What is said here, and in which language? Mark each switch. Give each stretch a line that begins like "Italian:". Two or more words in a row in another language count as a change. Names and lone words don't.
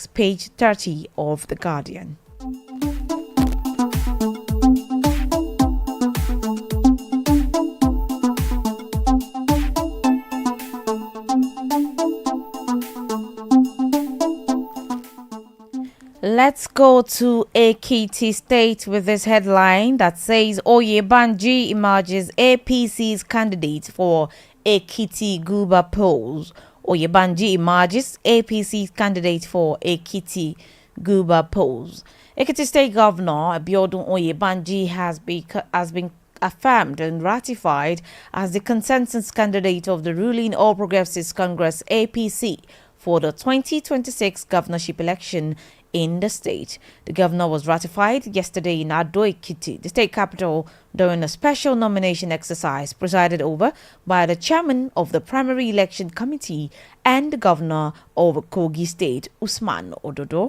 English: Page 30 of The Guardian. Let's go to Ekiti State with this headline that says Oyebanji emerges APC's candidate for Ekiti Guba polls. Oyebanji emerges APC's candidate for Ekiti Guba polls. Ekiti State Governor Abiodun Oyebanji has been affirmed and ratified as the consensus candidate of the ruling All Progressives Congress APC for the 2026 governorship election in the state. The governor was ratified yesterday in Ado Ekiti, the state capital, during a special nomination exercise presided over by the chairman of the primary election committee and the governor of Kogi State, Usman Ododo.